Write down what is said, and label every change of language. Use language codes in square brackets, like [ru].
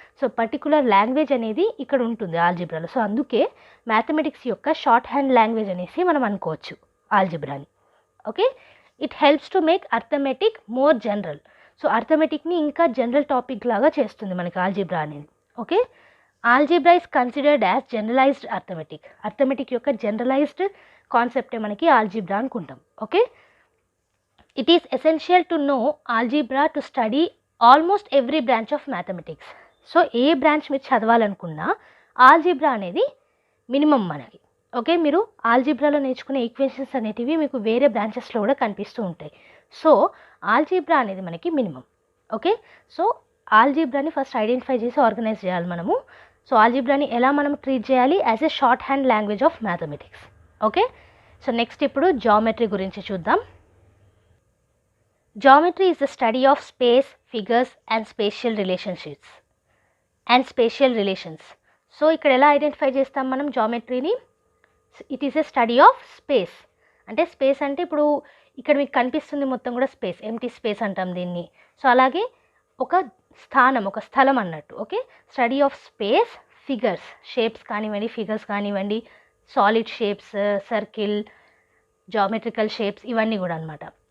[te] So particular language అనేది ఇక్కడ ఉంటుంది ఆల్జీబ్రాలో. సో అందుకే మ్యాథమెటిక్స్ యొక్క షార్ట్ హ్యాండ్ లాంగ్వేజ్ అనేసి మనం అనుకోవచ్చు ఆల్జీబ్రాని. [en] Okay, it helps to make arithmetic more general. [te] So అర్థమెటిక్ని ఇంకా జనరల్ టాపిక్ లాగా చేస్తుంది మనకి ఆల్జీబ్రా అనేది. [en] Okay, algebra is considered as generalised arithmetic. [te] Arithmetic యొక్క జనరలైజ్డ్ కాన్సెప్టే మనకి ఆల్జీబ్రా అనుకుంటాం. [en] Okay, it is essential to know algebra to study almost every branch of mathematics. [te] So ఏ branch మీరు చదవాలనుకున్నా ఆల్జీబ్రా అనేది మినిమం మనకి. ఓకే, మీరు ఆల్జీబ్రాలో నేర్చుకునే ఈక్వేషన్స్ అనేటివి మీకు వేరే బ్రాంచెస్లో కూడా కనిపిస్తూ ఉంటాయి. సో ఆల్జీబ్రా అనేది మనకి minimum. Okay, so ఆల్జీబ్రాని first identify చేసి ఆర్గనైజ్ చేయాలి మనము. సో ఆల్జీబ్రాని ఎలా మనం ట్రీట్ చేయాలి? [en] As a shorthand language of mathematics. [te] Okay, so next ఇప్పుడు జామెట్రీ గురించి చూద్దాం. [en] Geometry is the study of space, figures and spatial relationships and spatial relations. [te] So ఇక్కడ ఎలా ఐడెంటిఫై చేస్తాం మనం జామెట్రీని? [en] It is a study of space. [te] అంటే space అంటే ఇప్పుడు ఇక్కడ మీకు కనిపిస్తుంది మొత్తం కూడా స్పేస్, ఎంటీ స్పేస్ అంటాం దీన్ని. సో అలాగే ఒక స్థానం, ఒక స్థలం అన్నట్టు. Okay, [en] study of space, [te] figures, shapes కానివ్వండి, ఫిగర్స్ కానివ్వండి, solid shapes, circle, geometrical shapes, ఇవన్నీ కూడా అనమాట.